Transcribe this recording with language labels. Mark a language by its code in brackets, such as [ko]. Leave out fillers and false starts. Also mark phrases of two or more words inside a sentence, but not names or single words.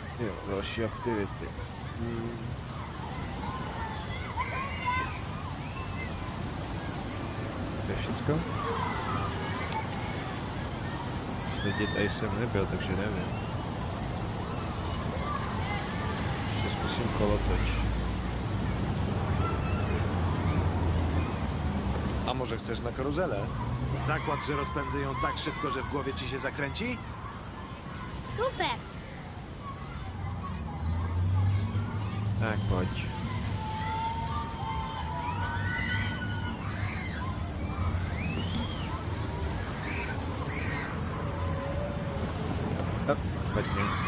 [cs] Jo, další aktivity. To je všecko? Vidět, tady jsem nebyl, takže nevím. Ještě zkusím kolotoč. [pl] A może chcesz na karuzelę? Zakład, że rozpędzę ją tak szybko, że w głowie ci się zakręci? Super! Tak, chodź. Chodźmy.